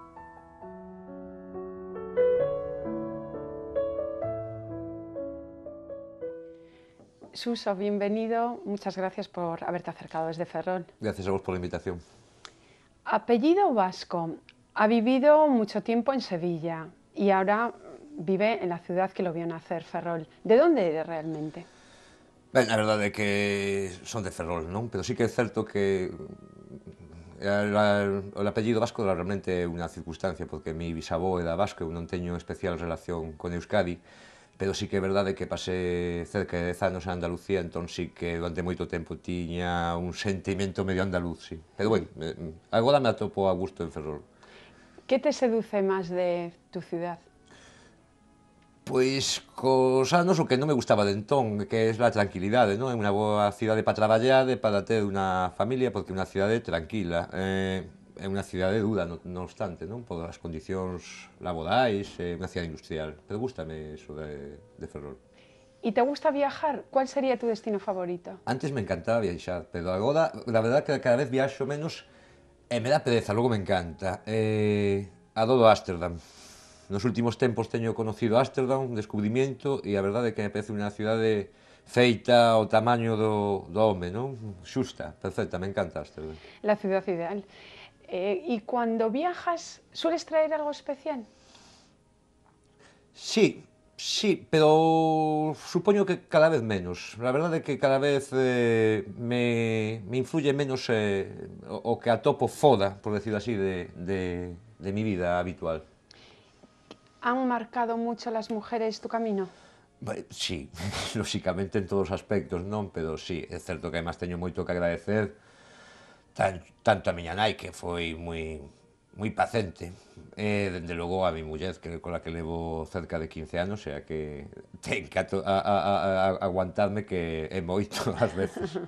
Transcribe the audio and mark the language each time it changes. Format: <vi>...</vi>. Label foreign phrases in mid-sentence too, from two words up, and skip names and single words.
<es>Suso, bienvenido. Muchas gracias por haberte acercado desde Ferrol. Gracias a vos por la invitación. Apellido vasco. Ha vivido mucho tiempo en Sevilla y ahora vive en la ciudad que lo vio nacer, Ferrol. ¿De dónde eres realmente?</es> <gl>Ben, a verdade é que son de Ferrol, non? Pero sí que é certo que o apellido vasco realmente é unha circunstancia, porque mi bisavó era vasco, eu non teño especial relación con Euskadi, pero sí que é verdade que pasé cerca de 10 anos en Andalucía, entón sí que durante moito tempo tiña un sentimento medio andaluz, sí. Pero, bueno, agora me atopo a gusto en Ferrol.</gl> <es>¿Qué te seduce más de tu ciudad?</es> <gl>Pois cos anos o que non me gustaba de entón, que é a tranquilidade, non? É unha boa cidade para traballar e para ter unha familia, porque é unha cidade tranquila. É unha cidade dura, non obstante, non? Por as condicións laborais, é unha cidade industrial. Pero gustame iso de Ferrol.</gl> <es>¿Y te gusta viajar? ¿Cuál sería tu destino favorito?</es> <gl>Antes me encantaba viaxar, pero agora,</gl> <es>la verdad que</es> <gl>cada vez viaxo menos e me dá pereza, logo me encanta. Adoro Ámsterdam. Nos últimos tempos teño conocido Ámsterdam, un descubrimiento, e a verdade é que me parece unha cidade feita ao tamaño do home, non? Xusta, perfecta, me encanta Ámsterdam.</gl> <es>La ciudad ideal. ¿Y cuando viajas, sueles traer algo especial?</es> <gl>Sí, pero supoño que cada vez menos. La verdade é que cada vez me influye menos o que atopo foda,</gl> <es>por decirlo así,</es> <gl>de mi vida habitual.</gl> <es>¿Han marcado mucho las mujeres tu camino?</es> <gl>Sí, lóxicamente en todos os aspectos non, pero sí, é certo que además teño moito que agradecer tanto a miña nai, que foi moi pacente, e dende logo a mi muller, que cola que levo cerca de 15 anos, e a que ten que aguantarme, que é moito ás veces.</gl>